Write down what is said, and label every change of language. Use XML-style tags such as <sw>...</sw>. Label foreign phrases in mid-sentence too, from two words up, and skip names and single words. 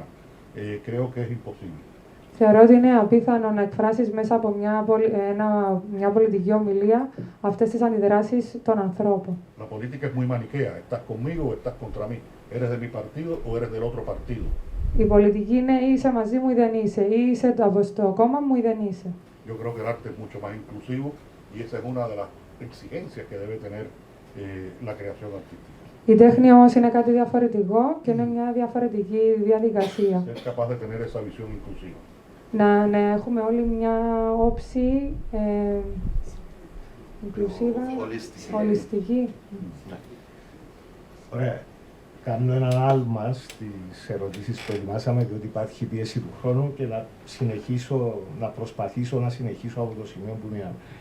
<es>Creo que es imposible.</es> <el>Θεωρώ ότι είναι απίθανο να εκφράσεις μέσα από μια πολιτική ομιλία αυτές τις αντιδράσεις των ανθρώπων.</el> <es>La política es muy maniquea. ¿Estás conmigo o estás contra mí? ¿Eres de mi partido o eres del otro partido?</es> <el>Η πολιτική είναι ή είσαι μαζί μου ή δεν είσαι, ή είσαι στο κόμμα μου ή δεν είσαι.</el> <es>Yo creo que el arte es mucho más inclusivo y esa es una de las exigencias que debe tener la creación artística.</es> <el>Η τέχνη όμως είναι κάτι διαφορετικό και είναι μια διαφορετική διαδικασία.</el> <es>Ser capaz de tener esa visión inclusiva.</es> <el>Να έχουμε όλοι μια όψη ολιστική. Ωραία. Κάνω έναν άλμα στις ερωτήσεις που ετοιμάσαμε, διότι υπάρχει πίεση του χρόνου και να προσπαθήσω να συνεχίσω από το σημείο που μείναμε.</el>